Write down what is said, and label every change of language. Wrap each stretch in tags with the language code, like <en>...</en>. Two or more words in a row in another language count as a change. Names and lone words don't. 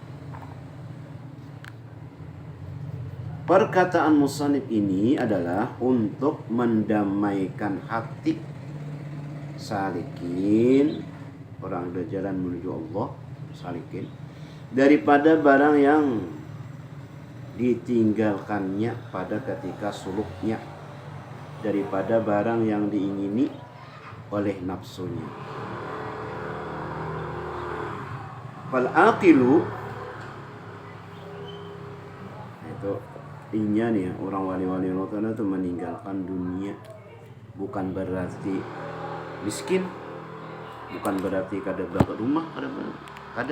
<id>Perkataan musannif ini adalah untuk mendamaikan hati salikin, orang berjalan menuju Allah, salikin, daripada barang yang ditinggalkannya pada ketika suluknya, daripada barang yang diingini oleh nafsunya.</id> <ar>Fal aqilu,</ar> <id>itu intinya nih, orang wali-wali Allah itu meninggalkan dunia bukan berarti miskin, bukan berarti kada berangkat rumah, kada.</id>